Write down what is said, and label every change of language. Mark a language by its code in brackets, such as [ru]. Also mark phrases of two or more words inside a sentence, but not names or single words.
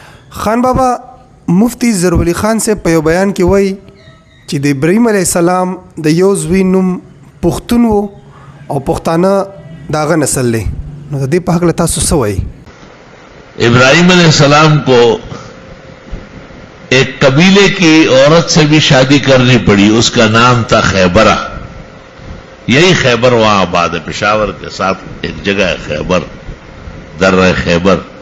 [ps] خان بابا مفتی ظرف علي خان سے په یو بیان کې وایي چې د ابراهیم [ar] علیه السلام [ps] د یو زوی نوم پښتون و او پښتانه داغه نسل دی، نو د دې په هکله تاسو څه وایي؟ [ur] ابراہیم علیہ السلام کو ایک قبیلے کی عورت سے بھی شادی کرنی پڑی، اس کا نام تھا خیبرہ. یہی خیبر وہاں آباد ہے، پشاور کے ساتھ ایک جگہ ہے خیبر، درہ خیبر.